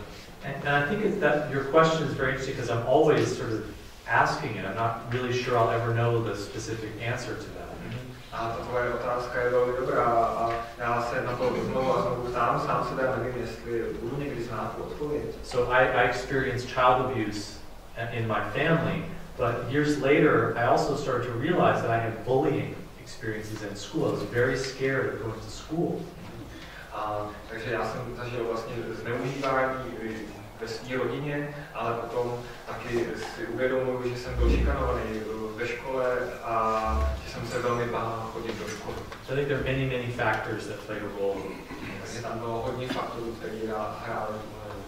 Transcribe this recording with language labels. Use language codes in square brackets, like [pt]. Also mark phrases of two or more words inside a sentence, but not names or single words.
[en] And I think that your question is very interesting because I'm always sort of asking it. I'm not really sure I'll ever know the specific answer to that. [cs] A ta tvoje otázka je velmi dobrá a já se na to znovu a znovu ptám, sám se teda nevím, jestli budu někdy znát tu odpověď. [en] So I experienced child abuse in my family, but years later I also started to realize that I had bullying experiences in school. I was very scared of going to school. [cs] Takže já jsem zažil vlastně zneužívání ve své rodině, ale potom taky si uvědomuji, že jsem byl šikanovaný ve škole a že jsem se velmi bál chodit do školy. [en] So I think there are many factors that play a role. [cs] Takže tam bylo hodně faktorů, které hrály